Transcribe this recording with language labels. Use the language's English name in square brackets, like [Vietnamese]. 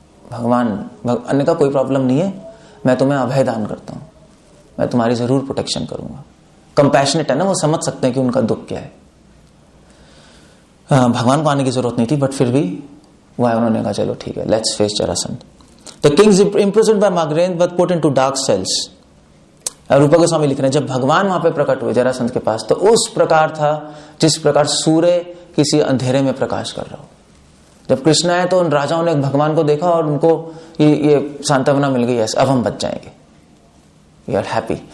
[Hindi] भगवान अन्य का कोई प्रॉब्लम नहीं है, मैं तुम्हें अभय दान करता हूं, मैं तुम्हारी जरूर प्रोटेक्शन करूंगा। कंपैशनेट है ना, वो समझ सकते हैं कि उनका दुख क्या है। भगवान को आने की जरूरत नहीं थी, बट फिर भी वह उन्होंने कहा चलो ठीक है, [English] let's face [Hindi] Jarasandh. [English] The kings imprisoned by Magrane were put into dark cells। [Hindi] रूपा गोस्वामी लिख रहे हैं, जब भगवान वहां पे प्रकट हुए जरासंध के पास, तो उस प्रकार था जिस प्रकार सूर्य किसी अंधेरे में प्रकाश कर रहा हो। जब कृष्ण आए तो उन राजाओं ने भगवान को देखा और उनको ये सांत्वना मिल गई, अब हम बच जाएंगे, [English] We are happy.